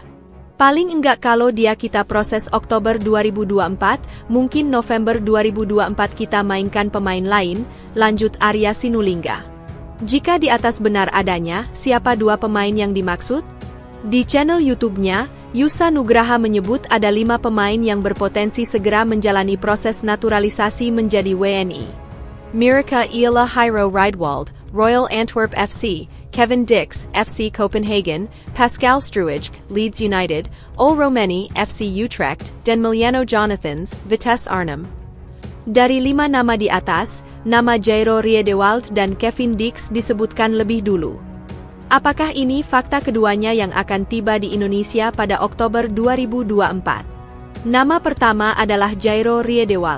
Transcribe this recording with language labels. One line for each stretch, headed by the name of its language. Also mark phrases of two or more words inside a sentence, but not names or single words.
Indonesian: Paling enggak kalau dia kita proses Oktober 2024, mungkin November 2024 kita mainkan pemain lain, lanjut Arya Sinulinga. Jika di atas benar adanya, siapa 2 pemain yang dimaksud? Di channel YouTube-nya, Yusa Nugraha menyebut ada 5 pemain yang berpotensi segera menjalani proses naturalisasi menjadi WNI. Mirka Ila Hyro Riedwald, Royal Antwerp FC, Kevin Dix, FC Copenhagen, Pascal Struij, Leeds United, Ol Romeni, FC Utrecht, dan Miliano Jonathans, Vitesse Arnhem. Dari 5 nama di atas, nama Jairo Riedewald dan Kevin Dix disebutkan lebih dulu. Apakah ini fakta keduanya yang akan tiba di Indonesia pada Oktober 2024? Nama pertama adalah Jairo Riedewald.